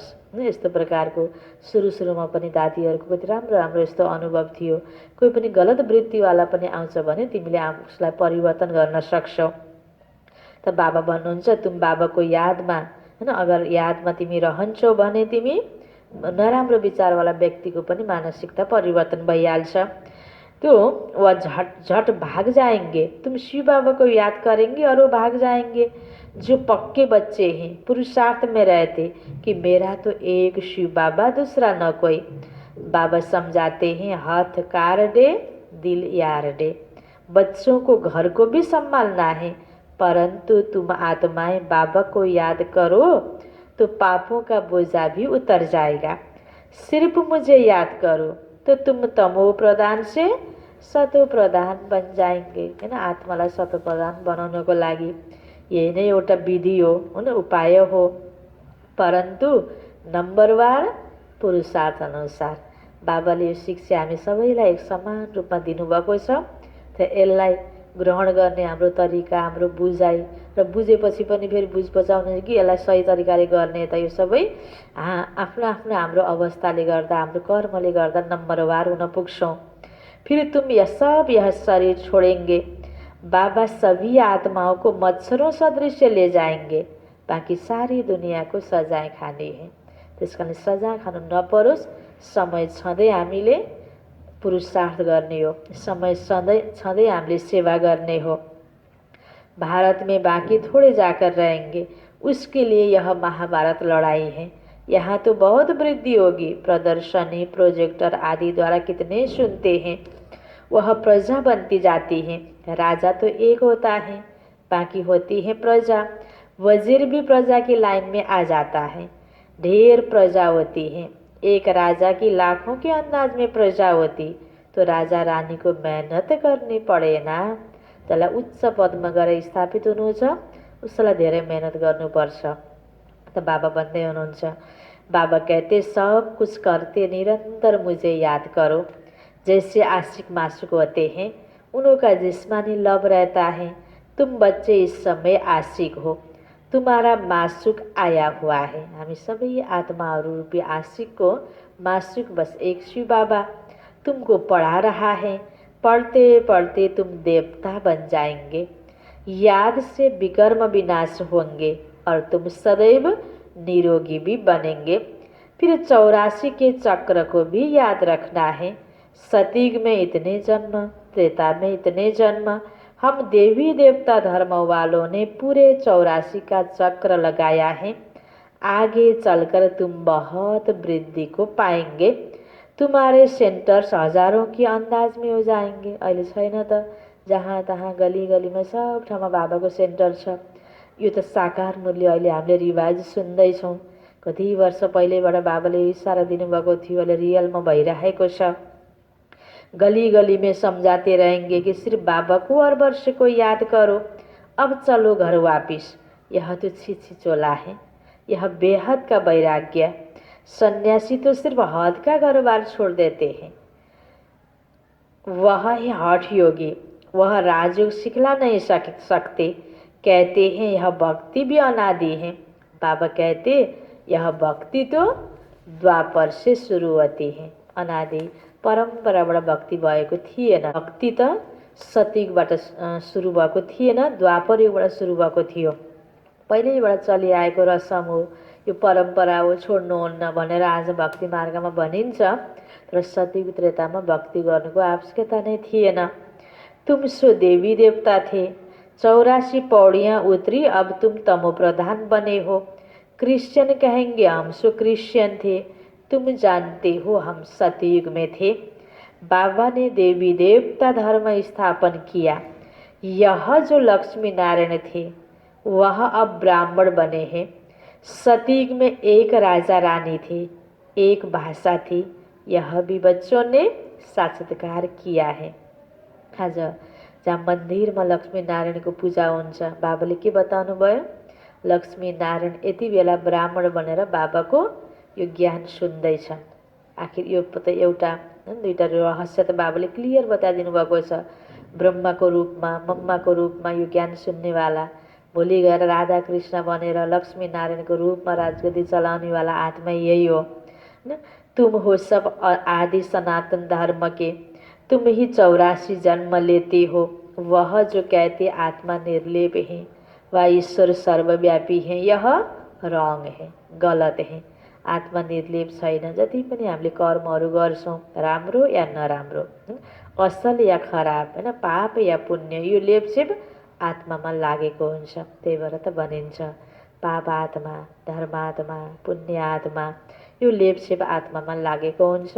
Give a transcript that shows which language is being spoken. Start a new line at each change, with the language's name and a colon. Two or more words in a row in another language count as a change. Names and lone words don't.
Nepali: यस्तो प्रकारको सुरुमा पनि दादीहरूको कति राम्रो राम्रो यस्तो अनुभव थियो। कोही पनि गलत वृत्तिवाला पनि आउँछ भने तिमीले उसलाई परिवर्तन गर्न सक्छौ। त बाबा भन्नुहुन्छ तुम बाबाको यादमा हैन, अगर यादमा तिमी रहन्छौ भने तिमी नराम्रो विचारवाला व्यक्तिको पनि मानसिकता परिवर्तन भइहाल्छ।
Hindi: तो वह झट भाग जाएंगे। तुम शिव बाबा को याद करेंगे और वो भाग जाएंगे। जो पक्के बच्चे हैं पुरुषार्थ में रहते कि मेरा तो एक शिव बाबा, दूसरा न कोई। बाबा समझाते हैं हाथ कार दे दिल यार दे। बच्चों को घर को भी संभालना है, परंतु तुम आत्माएं बाबा को याद करो तो पापों का बोझा भी उतर जाएगा। सिर्फ मुझे याद करो तो तुम तमो प्रधान से सतो प्रधान बन जाएंगे हैन।
Nepali: आत्मालाई सतो प्रधान बनाउनको लागि यही नै एउटा विधि हो हैन, उपाय हो। परन्तु नम्बरवार पुरुषार्थ अनुसार बाबाले यो शिक्षा हामी सबैलाई एक समान रूपमा दिनुभएको छ। त यसलाई ग्रहण गर्ने हाम्रो तरिका, हाम्रो बुझाइ र बुझेपछि पनि फेरि बुझ बचाउने कि यसलाई सही तरिकाले गर्ने, त यो सबै आफ्नो आफ्नो हाम्रो अवस्थाले गर्दा, हाम्रो कर्मले गर्दा नम्बरवार हुन पुग्छौँ।
Hindi: फिर तुम यह शरीर छोड़ेंगे, बाबा सभी आत्माओं को मच्छरों सदृश ले जाएंगे, बाकी सारी दुनिया को सजाय खाने है।
Nepali: त्यसकारण सजाय खानु नपरोस्, समय छँदै हामीले पुरुषार्थ गर्ने हो, समय छँदै हामीले सेवा गर्ने हो।
Hindi: भारत में बाकी थोड़े जाकर रहेंगे, उसके लिए यह महाभारत लड़ाई है। यहाँ तो बहुत वृद्धि होगी। प्रदर्शनी, प्रोजेक्टर आदि द्वारा कितने सुनते हैं, वह प्रजा बनती जाती है। राजा तो एक होता है, बाकी होती है प्रजा। वजीर भी प्रजा की लाइन में आ जाता है। ढेर प्रजा होती है। एक राजा की लाखों के अंदाज में प्रजा होती तो राजा रानी को मेहनत करनी पड़े ना।
Nepali: जसलाई उच्च पदमा गएर स्थापित हुनु छ उसलाई धेरै मेहनत गर्नुपर्छ। त बाबा भन्दै हुनुहुन्छ,
Hindi: बाबा कहते सब कुछ करते निरंतर मुझे याद करो। जैसे आशिक मासूक होते हैं, उनका जिस्मानी लव रहता है। तुम बच्चे इस समय आशिक हो, तुम्हारा मासूक आया हुआ है।
Nepali: हामी सबै आत्माहरू रूपी
Hindi: आशिक को मासूक बस एक शिव बाबा तुमको पढ़ा रहा है। पढ़ते पढ़ते तुम देवता बन जाएंगे, याद से विकर्म विनाश होंगे और तुम सदैव निरोगी भी बनेंगे। फिर 84 के चक्र को भी याद रखना है। सतयुग में इतने जन्म, त्रेता में इतने जन्म। हम देवी देवता धर्म वालों ने पूरे 84 का चक्र लगाया है। आगे चलकर तुम बहुत वृद्धि को पाएंगे। तुम्हारे सेंटर्स हजारों की अंदाज में हो जाएंगे।
Nepali: अहिले छैन त, जहाँ तहाँ गली गलीमा सब ठाउँमा बाबाको सेन्टर छ। यो त साकार मूल्य अहिले हामीले रिवाज सुन्दैछौँ। कति वर्ष पहिलेबाट बाबाले इसारा दिनुभएको थियो, अहिले रियलमा भइरहेको छ।
Hindi: गली गली में समझाते रहेंगे कि सिर्फ बाबा को हर वर्ष को याद करो, अब चलो घर वापिस। यह तो छिछिचोला है, यह बेहद का वैराग्य। सन्यासी तो सिर्फ हद का कारोबार छोड़ देते हैं, वह है हठ योगी, वह राजयोग सिखला नहीं सकते। कहते हैं यह भक्ति भी अनादि है। बाबा कहते यह भक्ति तो द्वापर से शुरू होती है,
Nepali: अनादि परम्पराबाट भक्ति भएको थिएन। भक्ति त सतयुगबाट सुरु भएको थिएन, द्वापर युगबाट सुरु भएको थियो। पहिल्यैबाट चलिआएको रसम हो, यो परम्परा हो, छोड्नुहुन्न भनेर आज भक्ति मार्गमा भनिन्छ। तर सतयुग त्रेतामा भक्ति गर्नुको आवश्यकता नै थिएन।
Hindi: तुम सो देवी देवता थे, 84 पौड़ियाँ उतरी, अब तुम तमो प्रधान बने हो। क्रिश्चियन कहेंगे हम सो क्रिश्चियन थे, तुम जानते हो हम सतयुग में थे। बाबा ने देवी देवता धर्म स्थापन किया। यह जो लक्ष्मी नारायण थे वह अब ब्राह्मण बने हैं। सतयुग में एक राजा रानी थे, एक भाषा थी, यह भी बच्चों ने साक्षात्कार किया है।
Nepali: आज जहाँ मन्दिरमा लक्ष्मी नारायणको पूजा हुन्छ, बाबाले के बताउनु भयो? लक्ष्मी नारायण यति बेला ब्राह्मण बनेर बाबाको यो ज्ञान सुन्दैछ। आखिर यो त एउटा दुईटा रहस्य त बाबाले क्लियर बताइदिनु भएको छ। ब्रह्माको रूपमा, मम्माको रूपमा यो ज्ञान सुन्नेवाला, भोलि गएर राधा कृष्ण बनेर लक्ष्मी नारायणको रूपमा राजगद्दी चलाउनेवाला आत्मा यही हो।
Hindi: तुम हो सब आदि सनातन धर्म के, तुम ही 84 जन्म लेते हो। वह जो कहते आत्मा निर्लेप है, वह ईश्वर सर्वव्यापी है, यह रॉन्ग है, गलत है।
Nepali: आत्मा निर्लेप छैन। जति पनि हामीले कर्महरू गर्छौँ, राम्रो या नराम्रो, असल या खराब, हैन, पाप या पुण्य, यो लेपसेप आत्मामा लागेको हुन्छ। त्यही भएर त भनिन्छ पापात्मा, धर्मात्मा, पुण्यात्मा, यो लेपसेप आत्मामा लागेको हुन्छ।